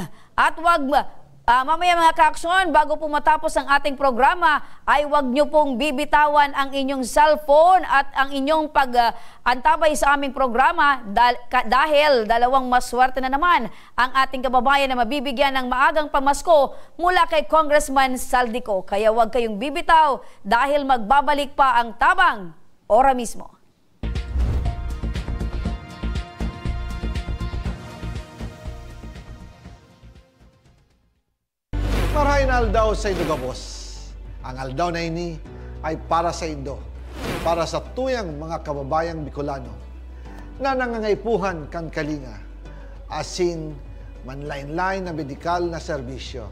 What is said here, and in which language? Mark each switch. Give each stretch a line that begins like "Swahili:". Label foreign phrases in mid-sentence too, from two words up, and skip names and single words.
Filipino: At wag mamaya mga ka-aksyon, bago po matapos ang ating programa, ay wag nyo pong bibitawan ang inyong cellphone at ang inyong pag-antabay sa aming programa dahil dalawang maswerte na naman ang ating kababayan na mabibigyan ng maagang pamasko mula kay Congressman Saldico. Kaya wag kayong bibitaw dahil magbabalik pa ang tabang ora mismo.
Bikol: Marahin aldaw sa Indo Gabos. Ang aldaw na ini ay para sa Indo, para sa tuyang mga kababayang Bicolano na nangangaipuhan kan kalinga, asin manlain-lain na medikal na serbisyo.